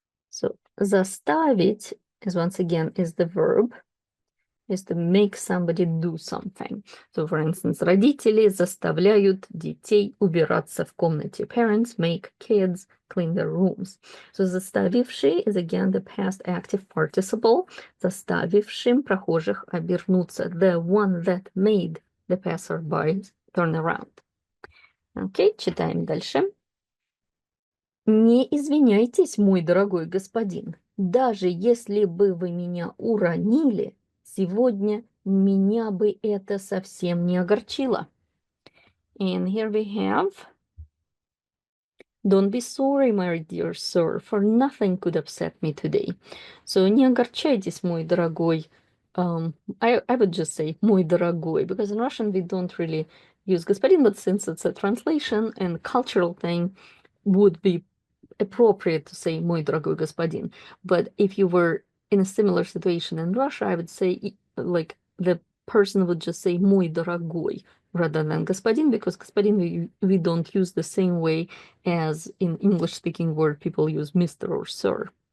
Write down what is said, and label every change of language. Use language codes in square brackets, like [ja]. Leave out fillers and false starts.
[en] So заставить is once again is the verb, is to make somebody do something. So, for instance, [ru] родители заставляют детей убираться в комнате. [en] Parents make kids clean their rooms. So заставивший is again the past active participle, [ru] заставившим прохожих обернуться. [en] The one that made the passerby turn around. [ru] Окей, читаем дальше. Не извиняйтесь, мой дорогой господин. Даже если бы вы меня уронили, сегодня меня бы это совсем не огорчило. [en] And here we have, don't be sorry, my dear sir, for nothing could upset me today. [ru] So не огорчайтесь, мой дорогой. [en] I would just say мой дорогой, because in Russian we don't really use господин, but since it's a translation and cultural thing, would be appropriate to say [ru] мой дорогой господин. [en] But if you were in a similar situation in Russia, I would say like the person would just say [ru] мой дорогой [en] rather than господин, because господин we don't use the same way as in English speaking word people use Mr. or Sir.